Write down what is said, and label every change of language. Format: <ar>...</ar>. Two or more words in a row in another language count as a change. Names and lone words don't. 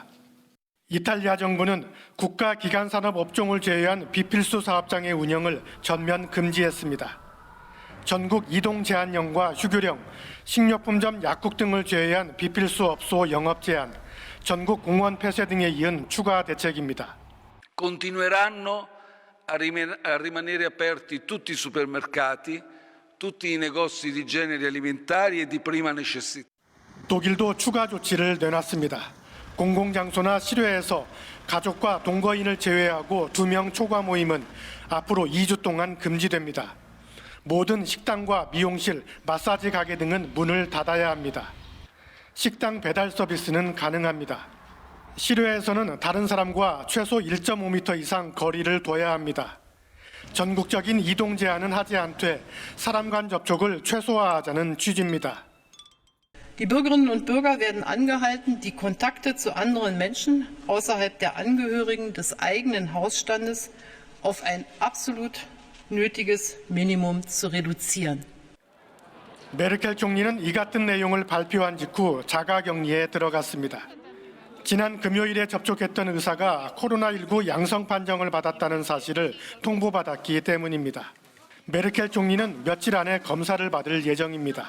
<ko>이탈리아 정부는 국가기관산업 업종을 제외한 비필수 사업장의 운영을 전면 금지했습니다. 전국 이동 제한령과 휴교령, 식료품점 약국 등을 제외한 비필수 업소 영업 제한, 전국 공원 폐쇄 등에 이은 추가 대책입니다.</ko> <it>Continueranno a rimanere aperti tutti i supermercati, tutti i negozi di generi alimentari e di prima necessità.</it> <ko>독일도 추가 조치를 내놨습니다. 공공장소나 실외에서 가족과 동거인을 제외하고 2명 초과 모임은 앞으로 2주 동안 금지됩니다. 모든 식당과 미용실, 마사지 가게 등은 문을 닫아야 합니다. 식당 배달 서비스는 가능합니다. 실외에서는 다른 사람과 최소 1.5m 이상 거리를 둬야 합니다. 전국적인 이동 제한은 하지 않되 사람 간 접촉을 최소화하자는 취지입니다.</ko> <de>Die Bürgerinnen und Bürger werden angehalten, die Kontakte zu anderen Menschen außerhalb der Angehörigen des eigenen Hausstandes auf ein absolut nötiges Minimum zu reduzieren.</de> <ko>메르켈 총리는 이 같은 내용을 발표한 직후 자가격리에 들어갔습니다. 지난 금요일에 접촉했던 의사가 코로나19 양성 판정을 받았다는 사실을 통보받았기 때문입니다. 메르켈 총리는 며칠 안에 검사를 받을 예정입니다.</ko>